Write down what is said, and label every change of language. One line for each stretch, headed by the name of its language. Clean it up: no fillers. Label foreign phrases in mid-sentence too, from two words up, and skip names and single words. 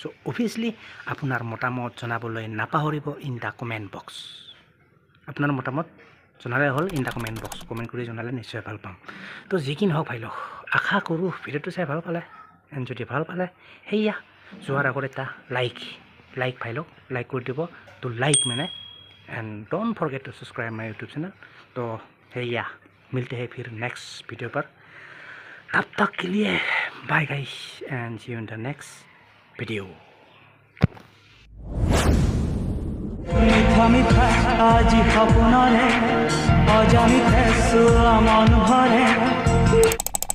Assamese: অভিয়াছলি আপোনাৰ মতামত জনাবলৈ নাপাহৰিব
English: in the comment box
Assamese: আপোনাৰ মতামত জনালে হ'ল
English: in the comment box
Assamese: কমেণ্ট কৰি জনালে নিশ্চয় ভাল পাম তো যি কি নহওক ভাই লওক আশা কৰোঁ ভিডিঅ'টো চাই ভাল পালে এণ্ড যদি ভাল পালে সেয়া যোৱাৰ আগত এটা লাইক ভাই লওক লাইক কৰি দিব তো লাইক মানে
English: and don't forget to subscribe my YouTube channel
Hindi: तो भैया मिलते हैं फिर नेक्स्ट वीडियो पर तब तक के लिए
English: bye guys and see you in the next video
Assamese: মিঠা মিঠা আজি সপোনৰে অজানিতে চোৱা মন ভৰে